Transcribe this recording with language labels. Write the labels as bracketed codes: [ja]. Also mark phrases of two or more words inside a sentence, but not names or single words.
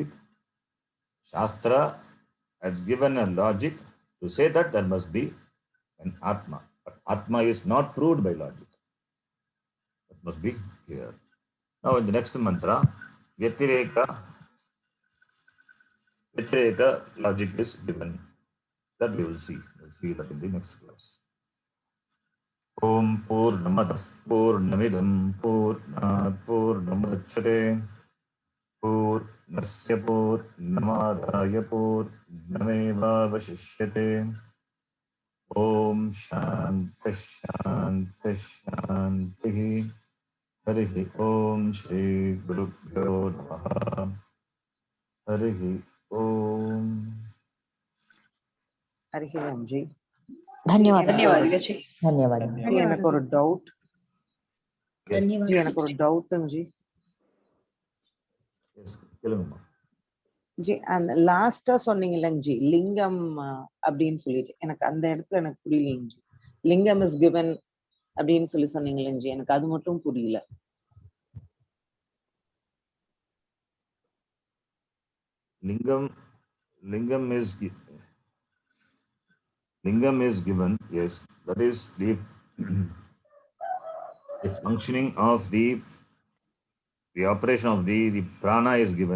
[en] Shastra has given a logic to say that there must be an Atma. But Atma is not proved by logic. That must be clear. Now, in the next mantra, Vyatireka logic is given. That we will see. We'll see that in the next class. [sa] ॐ पूर्णमदः पूर्णमिदं पूर्णात् पूर्णमुदच्यते पूर्णस्य पूर्णमादाय पूर्णमेव वशिष्यते. ॐ शान्ति शान्ति शान्ति. हरिः ॐ श्री गुरुभ्यो नमः. हरिः ॐ. हरिः ॐ जी. [te] ధన్యవాదాలు [ta] ஜி, எனக்கு ஒரு டவுட் [en] Yes, [ta] ஜி, எனக்கு ஒரு டவுட்டுங்க ஜி. yes. Kelunga. ஜி, அந்த லாஸ்டா சொன்னீங்க இல்லைங்க ஜி, லிங்கம் அப்படின்னு சொல்லிட்டு எனக்கு அந்த இடத்துல எனக்கு புரியலைங்க ஜி. [en] Lingam is given [ta] அப்படின்னு சொல்லி சொன்னீங்க இல்லைங்க ஜி, எனக்கு அது மட்டும் புரியல. [en] Lingam is given, yes. That is the functioning of the operation of the prana is given.